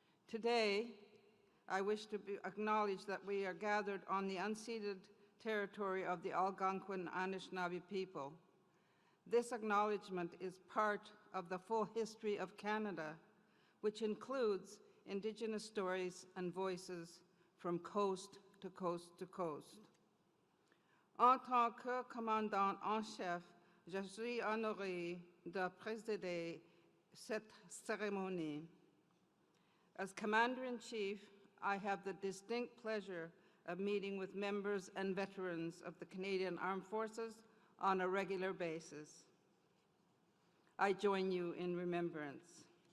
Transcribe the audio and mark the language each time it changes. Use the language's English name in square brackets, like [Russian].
[English] Today, I wish to acknowledge that we are gathered on the unceded territory of the Algonquin Anishinaabe people. This acknowledgement is part of the full history of Canada, which includes Indigenous stories and voices from coast to coast to coast. [French] En tant que commandant en chef, je suis honoré de présider cette cérémonie. [English] As Commander-in-Chief, I have the distinct pleasure of meeting with members and veterans of the Canadian Armed Forces on a regular basis. I join you in remembrance.